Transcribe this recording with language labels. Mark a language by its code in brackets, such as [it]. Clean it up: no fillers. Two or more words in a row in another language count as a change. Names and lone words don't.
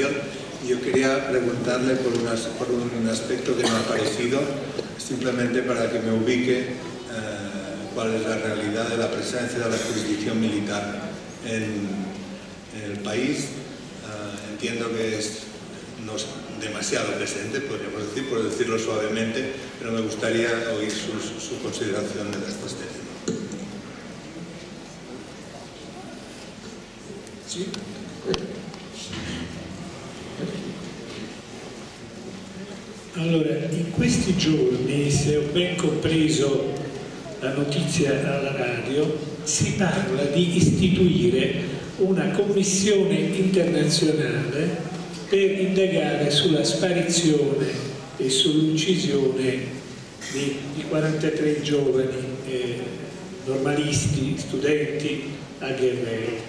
[es] Yo quería preguntarle por un aspecto que me ha parecido, simplemente para que me ubique cuál es la realidad de la presencia de la jurisdicción militar en el país. Entiendo que no es demasiado presente, podríamos decir, por decirlo suavemente, pero me gustaría oír su consideración de este tema. ¿Sí? [it] Allora, in questi giorni, se ho ben compreso la notizia alla radio, si parla di istituire una commissione internazionale per indagare sulla sparizione e sull'uccisione di 43 giovani normalisti, studenti a Guerrero.